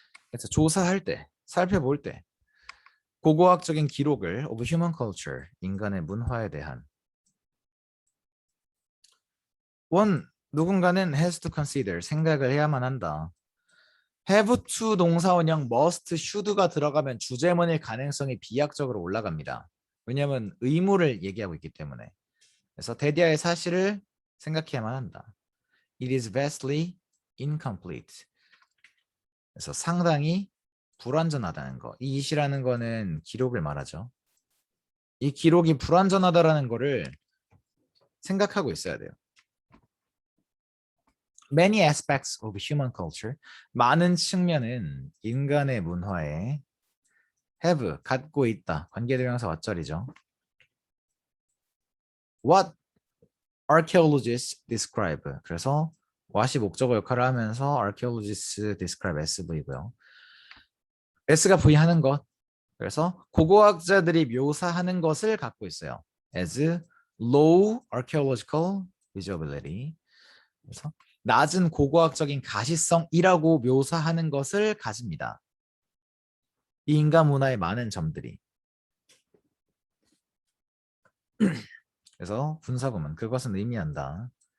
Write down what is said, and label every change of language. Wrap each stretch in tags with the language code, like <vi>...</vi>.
<ko>그래서 조사할 때, 살펴볼 때 고고학적인 기록을 of human culture, 인간의 문화에 대한 누군가는 has to consider, 생각을 해야만 한다. have to 동사원형 must, should가 들어가면 주제문일 가능성이 비약적으로 올라갑니다. 왜냐하면 의무를 얘기하고 있기 때문에. 그래서 대디아의 사실을 생각해야만 한다.</ko> <en>It is vastly incomplete.</en> <ko>그래서 상당히 불완전하다는 거. 이 it이라는 거는 기록을 말하죠. 이 기록이 불완전하다라는 거를 생각하고 있어야 돼요.</ko> <en>Many aspects of human culture.</en> <ko>많은 측면은 인간의 문화에 have, 갖고 있다. 관계대명사 왓절이죠.</ko> <en>What archaeologists describe.</en> <ko>그래서 what이 목적어 역할을 하면서 archaeologists describe SV고요. S가 V 하는 것. 그래서 고고학자들이 묘사하는 것을 갖고 있어요.</ko> <en>As low archaeological visibility.</en> <ko>그래서 낮은 고고학적인 가시성이라고 묘사하는 것을 가집니다. 이 인간 문화의 많은 점들이. 그래서 분사구문, 그것은 의미한다.</ko>